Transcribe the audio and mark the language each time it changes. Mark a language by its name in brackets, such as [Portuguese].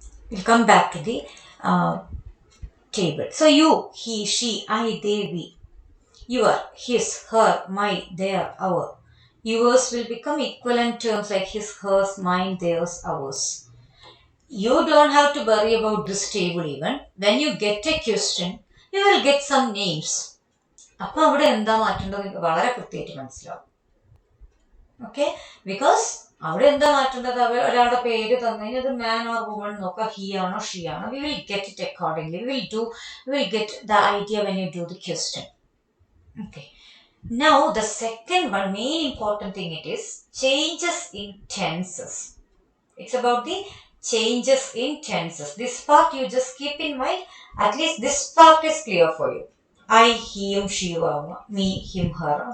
[English] We'll come back to the table. So you, he, she, I, they, we. Your, his, her, my, their, our. Yours will become equivalent terms like his, hers, mine, theirs, ours. You don't have to worry about this table even. When you get a question, you will get some names. [Malayalam] അപ്പോൾ അവിടെ എന്താ മാറ്റേണ്ടത് വളരെ കൃത്യമായിട്ട് മനസ്സിലാവും. Okay, because അവിടെ എന്താ മാറ്റേണ്ടത്, ഒരാളുടെ പേര് തന്നു അത് മാൻ ഓർ വുമൺ നോക്കുക, ഹി ആണോ ഷീ ആണോ, [English] We will get it accordingly, we will get the idea when you do the question. Okay. Now the second one, main important thing, it is changes in tenses. It's about the changes in tenses. This part you just keep in mind. At least this part is clear for you. I, him, she, me, him, her.